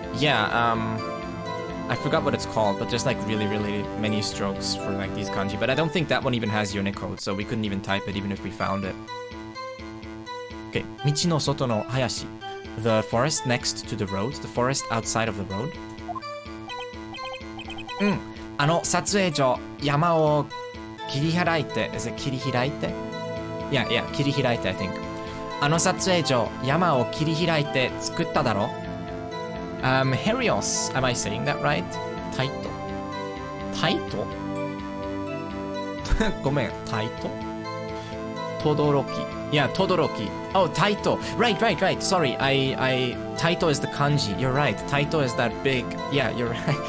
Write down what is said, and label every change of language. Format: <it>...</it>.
<en>Yeah, I forgot what it's called, but there's like really many strokes for like these kanji. But I don't think that one even has Unicode, so we couldn't even type it even if we found it. Okay,</en> <ja>Michi no soto no hayashi.</ja> <en>The forest next to the road, the forest outside of the road.</en> <ja>撮影所、山を切り開いて、</ja> <en>is it</en> <ja>切り開いて?</ja> <en>Yeah, 切り開いて I think.</en> <ja>撮影所、山を切り開いて作っただろ?</ja> <en>Herios, am I saying that right? Taito? Taito? ごめん、Taito? Todoroki. Yeah, Todoroki. Oh, Taito. Right. Sorry, Taito is the kanji. You're right. Taito is that big. Yeah, you're right.</en>